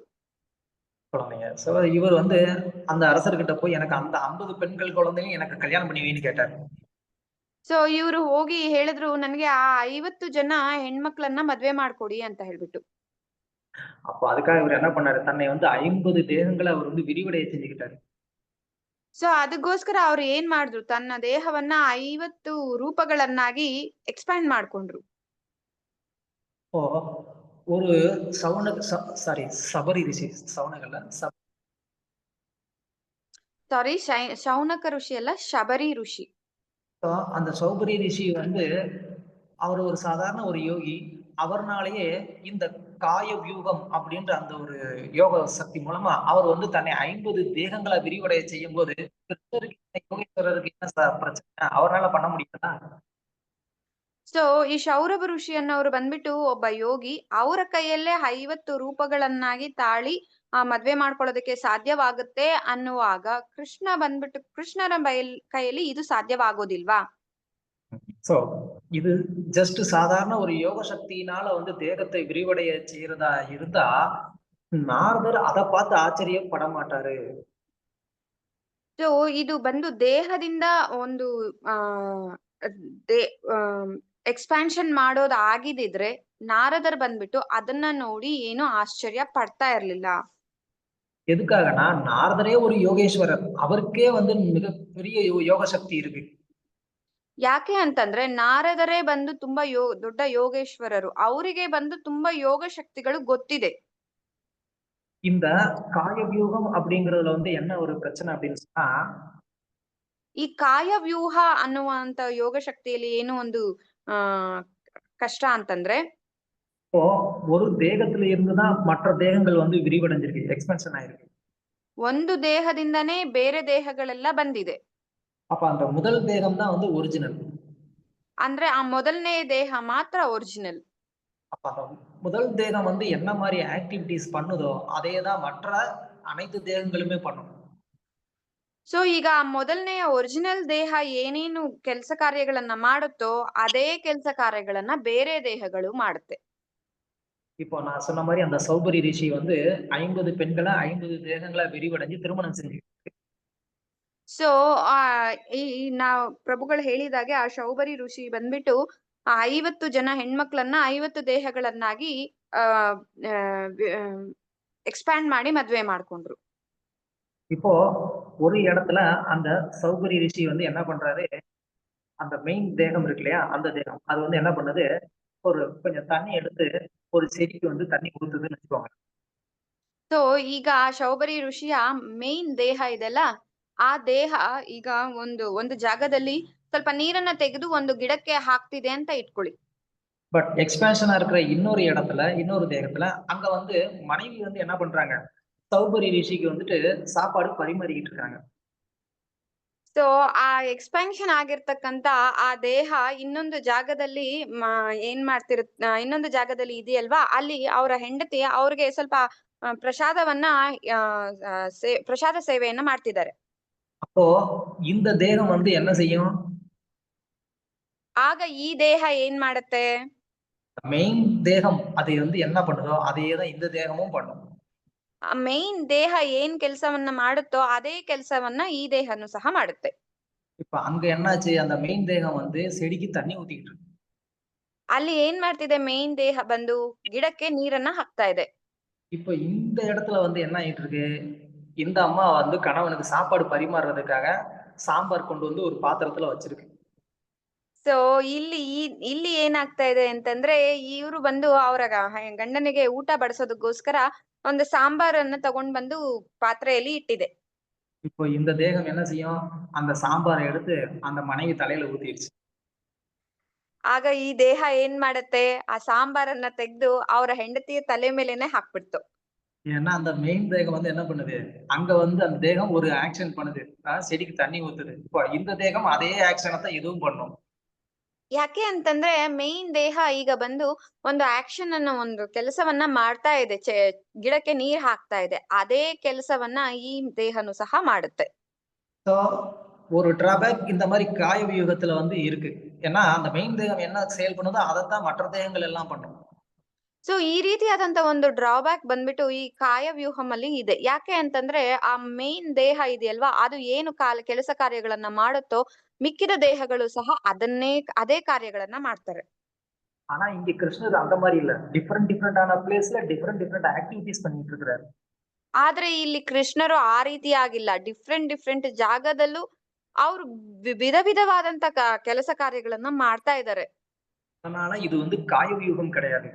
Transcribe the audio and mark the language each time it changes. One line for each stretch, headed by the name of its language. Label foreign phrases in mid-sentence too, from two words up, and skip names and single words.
Tamil: குழந்தைங்க. சோ இவர் வந்து அந்த அரசர்கிட்ட போய் எனக்கு அந்த 50 பெண்கள் குழந்தையும் எனக்கு கல்யாணம் பண்ணி வைன்னு கேட்டாரு.
Kannada: ಸೊ ಇವ್ರು ಹೋಗಿ ಹೇಳಿದ್ರು ನನ್ಗೆ ಆ 50 ಜನ ಹೆಣ್ಮಕ್ಳನ್ನ ಮದ್ವೆ ಮಾಡ್ಕೊಡಿ ಅಂತ ಹೇಳ್ಬಿಟ್ಟು.
Tamil: அப்போ அதுக்காக இவர் என்ன பண்ணாரு, தன்னை வந்து 50 தேகங்களை அவர் வந்து விரிவடைய செஞ்சுக்கிட்டாரு.
Kannada: ಸೊ ಅದಕ್ಕೋಸ್ಕರ ಅವ್ರು ಏನ್ ಮಾಡಿದ್ರು, ತನ್ನ ದೇಹವನ್ನ 50 ರೂಪಗಳನ್ನಾಗಿ ಎಕ್ಸ್ಪ್ಯಾಂಡ್ ಮಾಡ್ಕೊಂಡ್ರು.
Tamil: இப்போ ஒரு சாரி சபரி ரிஷி, சவுனகல்ல
Kannada: ಸಾರಿ, ಶೌನಕ ಋಷಿ ಅಲ್ಲ, ಶಬರಿ ಋಷಿ.
Tamil: அந்த சௌபரி ரிஷி வந்து அவர் ஒரு சாதாரண ஒரு யோகி. அவர்னாலேயே இந்த காய வியூகம் அப்படின்ற அந்த ஒரு யோக சக்தி மூலமா அவர் வந்து தன்னை 50 தேகங்களை விரிவடைய செய்யும் போது யோகேஸ்வரருக்கு என்ன பிரச்சனை, அவரால் பண்ண முடியாதா?
Kannada: ಸೊ ಈ ಶೌರಭ ಋಷಿ ಅನ್ನೋರು ಬಂದ್ಬಿಟ್ಟು ಒಬ್ಬ ಯೋಗಿ. ಅವರ ಕೈಯಲ್ಲೇ 50 ರೂಪಗಳನ್ನಾಗಿ ತಾಳಿ ಮದ್ವೆ ಮಾಡ್ಕೊಳ್ಳೋದಕ್ಕೆ ಸಾಧ್ಯವಾಗುತ್ತೆ ಅನ್ನುವಾಗ ಕೃಷ್ಣನ ಕೈಯಲ್ಲಿ ಇದು ಸಾಧ್ಯವಾಗೋದಿಲ್ವಾ?
Tamil: சோ இது ஜஸ்ட் சாதாரண ஒரு யோக சக்தியினால வந்து தேகத்தை விரிவடைய செய்யறதா இருந்தா நாரதர் அதை பார்த்து ஆச்சரியப்பட மாட்டாரு.
Kannada: ಸೊ ಇದು ಬಂದು ದೇಹದಿಂದ ಒಂದು ಎಕ್ಸ್ಪಾನ್ಷನ್ ಮಾಡೋದು ಆಗಿದ್ರೆ ನಾರದರ್ ಬಂದ್ಬಿಟ್ಟು ಅದನ್ನ ನೋಡಿ ಏನು ಆಶ್ಚರ್ಯ ಪಡ್ತಾ ಇರ್ಲಿಲ್ಲ.
Tamil: எதுக்காகனா நாரதரே ஒரு யோகேஸ்வரர், அவருக்கே வந்து மிகப்பெரிய யோக சக்தி இருக்கு.
Kannada: ಯಾಕೆ ಅಂತಂದ್ರೆ ನಾರದರೇ ಬಂದು ತುಂಬಾ ದೊಡ್ಡ ಯೋಗೇಶ್ವರರು, ಅವರಿಗೆ ಬಂದು ತುಂಬಾ ಯೋಗ ಶಕ್ತಿಗಳು ಗೊತ್ತಿದೆ.
Tamil: இந்த காயவியூகம் அப்படிங்கறதுல வந்து என்ன ஒரு பிரச்சனை அப்படின்னு சொன்னா,
Kannada: ಈ ಕಾಯವ್ಯೂಹ ಅನ್ನುವಂತ ಯೋಗ ಶಕ್ತಿಯಲ್ಲಿ ಏನು ಒಂದು ಕಷ್ಟ ಅಂತಂದ್ರೆ,
Tamil: இப்போ ஒரு தேகத்துல இருந்துதான் மற்ற தேகங்கள் வந்து விரிவடைஞ்சிருக்கு, எக்ஸ்பென்ஷன் ஆயிருக்கு.
Kannada: ಒಂದು ದೇಹದಿಂದನೇ ಬೇರೆ ದೇಹಗಳೆಲ್ಲ ಬಂದಿದೆ.
Tamil: அப்ப அந்த முதல் தேகம் தான் வந்து ஒரிஜினல்.
Kannada: ಅಂದ್ರೆ ಆ ಮೊದಲನೇ ದೇಹ ಮಾತ್ರ ಒರಿಜಿನಲ್.
Tamil: அப்ப அந்த முதல் தேகம் வந்து என்ன மாதிரி ஆக்டிவிட்டிஸ் பண்ணுதோ அதேதான் மற்ற அனைத்து தேகங்களுமே பண்ணும்.
Kannada: ಸೊ ಈಗ ಮೊದಲನೆಯ ಒರಿಜಿನಲ್ ದೇಹ ಏನೇನು ಕೆಲಸ ಕಾರ್ಯಗಳನ್ನ ಮಾಡುತ್ತೋ ಅದೇ ಕೆಲಸ ಕಾರ್ಯಗಳನ್ನ ಬೇರೆ ದೇಹಗಳು ಮಾಡುತ್ತೆ.
Tamil: இப்போ நான் சொன்ன மாதிரி அந்த சௌபரி ரிஷி வந்து 50 பெண்களை 50 தேகங்களை விரிவடைஞ்சு திருமணம் செஞ்சு.
Kannada: ಸೊ ನಾವು ಪ್ರಭುಗಳು ಹೇಳಿದಾಗೆ ಆ ಶೌಬರಿ ಋಷಿ ಬಂದ್ಬಿಟ್ಟು ಆ 50 ಜನ ಹೆಣ್ಮಕ್ಳನ್ನ 50 ದೇಹಗಳನ್ನಾಗಿ ಎಕ್ಸ್ಪ್ಯಾಂಡ್ ಮಾಡಿ ಮದ್ವೆ ಮಾಡ್ಕೊಂಡ್ರು.
Tamil: இப்போ ஒரு இடத்துல அந்த சௌகரி ரிஷி வந்து என்ன பண்றாரு, அந்த மெயின் தேகம் இருக்கு இல்லையா, அந்த தேகம் அது வந்து என்ன பண்ணுது, ஒரு கொஞ்சம் தண்ணி எடுத்து ஒரு செடிக்கு வந்து தண்ணி ஊத்துதுன்னு வச்சுக்கோங்க.
Kannada: ಸೊ ಈಗ ಶೌಬರಿ ಋಷಿಯ ಮೇನ್ ದೇಹ ಇದೆಲ್ಲ, ಆ ದೇಹ ಈಗ ಒಂದು ಜಾಗದಲ್ಲಿ ಸ್ವಲ್ಪ ನೀರನ್ನ ತೆಗೆದು ಒಂದು ಗಿಡಕ್ಕೆ ಹಾಕ್ತಿದೆ ಅಂತ ಇಟ್ಕೊಳ್ಳಿ.
Tamil: பட் எக்ஸ்பேன்ஷனா இருக்கிற இன்னொரு இடத்துல இன்னொரு தேகத்துல அங்க வந்து மனைவி வந்து என்ன பண்றாங்க, சௌபரி ரிஷிக்கு வந்துட்டு சாப்பாடு பரிமாறிக்கிட்டு இருக்காங்க.
Kannada: ಸೊ ಆ ಎಕ್ಸ್ಪಾನ್ಷನ್ ಆಗಿರ್ತಕ್ಕಂತ ಆ ದೇಹ ಇನ್ನೊಂದು ಜಾಗದಲ್ಲಿ ಇನ್ನೊಂದು ಜಾಗದಲ್ಲಿ ಇದೆಯಲ್ವಾ, ಅಲ್ಲಿ ಅವರ ಹೆಂಡತಿ ಅವ್ರಿಗೆ ಸ್ವಲ್ಪ ಪ್ರಸಾದವನ್ನ ಪ್ರಸಾದ ಸೇವೆಯನ್ನ ಮಾಡ್ತಿದ್ದಾರೆ.
Tamil: அப்போ இந்த தேகம் வந்து என்ன செய்யும்,
Kannada: ಆಗ ಈ ದೇಹ ಏನ್ ಮಾಡುತ್ತೆ,
Tamil: மெயின் தேகம் அதை வந்து என்ன பண்ணுதோ அதையேதான் இந்த தேகமும் பண்ணும்.
Kannada: ಮೇನ್ ದೇಹ ಏನ್ ಕೆಲ್ಸವನ್ನ ಮಾಡುತ್ತೋ ಅದೇ ಕೆಲ್ಸವನ್ನ ಈ ದೇಹನು ಸಹ ಮಾಡುತ್ತೆ.
Tamil: இப்ப அங்க என்னாச்சு, அந்த மெயின் தேகம் வந்து செடிக்கு தண்ணி ஊத்திக்கிட்டு இருக்கு.
Kannada: ಅಲ್ಲಿ ಏನ್ ಮಾಡ್ತಿದೆ, ಮೇನ್ ದೇಹ ಬಂದು ಗಿಡಕ್ಕೆ ನೀರನ್ನ ಹಾಕ್ತಾ ಇದೆ.
Tamil: இப்ப இந்த இடத்துல வந்து என்ன ஆயிட்டு இருக்கு, இந்த அம்மா வந்து கணவனுக்கு சாப்பாடு பரிமாறுறதுக்காக சாம்பார் கொண்டு வந்து ஒரு பாத்திரத்துல வச்சிருக்கு.
Kannada: ಸೊ ಇಲ್ಲಿ ಏನಾಗ್ತಾ ಇದೆ ಅಂತಂದ್ರೆ, ಇವ್ರು ಬಂದು ಅವರ ಗಂಡನಿಗೆ ಊಟ ಬಡಿಸೋದಕ್ಕೋಸ್ಕರ ಒಂದು ಸಾಂಬಾರನ್ನ ತಗೊಂಡ್ ಬಂದು ಪಾತ್ರೆಯಲ್ಲಿ ಇಟ್ಟಿದೆ.
Tamil: இப்போ இந்த தேகம் என்ன செய்யும், அந்த சாம்பாரை எடுத்து அந்த மனைவி தலையில ஊத்திடுச்சு.
Kannada: ಆಗ ಈ ದೇಹ ಏನ್ ಮಾಡತ್ತೆ, ಆ ಸಾಂಬಾರನ್ನ ತೆಗೆದು ಅವರ ಹೆಂಡತಿಯ ತಲೆ ಮೇಲೆನೆ ಹಾಕ್ಬಿಡ್ತು.
Tamil: ஏன்னா அந்த மெயின் தேகம் வந்து என்ன பண்ணுது, அங்க வந்து அந்த தேகம் ஒரு ஆக்ஷன் பண்ணுது, செடிக்கு தண்ணி ஊத்துது. இப்போ இந்த தேகம் அதே ஆக்ஷனை தான் இதுவும் பண்ணும்.
Kannada: ಯಾಕೆ ಅಂತಂದ್ರೆ ಮೇನ್ ದೇಹ ಈಗ ಬಂದು ಒಂದು ಆಕ್ಷನ್ ಅನ್ನ ಒಂದು ಕೆಲಸವನ್ನ ಮಾಡ್ತಾ ಇದೆ, ಗಿಡಕ್ಕೆ ನೀರ್ ಹಾಕ್ತಾ ಇದೆ. ಅದೇ ಕೆಲಸವನ್ನ ಈ ದೇಹನು ಸಹ ಮಾಡುತ್ತೆ.
Tamil: ஸோ ஒரு டிராபேக் இந்த மாதிரி காய வியூகத்துல வந்து இருக்கு. ஏன்னா அந்த மெயின் தேகம் என்ன செயல் பண்ணுதோ அதைத்தான் மற்ற தேகங்கள் எல்லாம் பண்ணும்.
Kannada: ಸೊ ಈ ರೀತಿಯಾದಂತ ಒಂದು ಡ್ರಾಬ್ಯಾಕ್ ಬಂದ್ಬಿಟ್ಟು ಈ ಕಾಯವ್ಯೂಹಂ ಅಲ್ಲಿ ಇದೆ. ಯಾಕೆ ಅಂತಂದ್ರೆ ಆ ಮೇನ್ ದೇಹ ಇದೆಯಲ್ವಾ, ಅದು ಏನು ಕೆಲಸ ಕಾರ್ಯಗಳನ್ನ ಮಾಡುತ್ತೋ ಮಿಕ್ಕಿದ ದೇಹಗಳು ಸಹ ಅದೇ ಕಾರ್ಯಗಳನ್ನ ಮಾಡ್ತಾರೆ.
Tamil: ஆனா இங்க கிருஷ்ணர் அந்த மாதிரி இல்ல. டிஃபரெண்டான பிளேஸ்ல
English: different activities
Tamil: பண்ணிட்டு இருக்கிறாரு.
Kannada: ಆದ್ರೆ ಇಲ್ಲಿ ಕೃಷ್ಣರು ಆ ರೀತಿಯಾಗಿಲ್ಲ. ಡಿಫ್ರೆಂಟ್ ಜಾಗದಲ್ಲೂ ಅವ್ರು ವಿಧವಾದಂತ ಕೆಲಸ ಕಾರ್ಯಗಳನ್ನ ಮಾಡ್ತಾ ಇದ್ದಾರೆ.
Tamil: அதனால இது வந்து காயவியூகம் கிடையாது.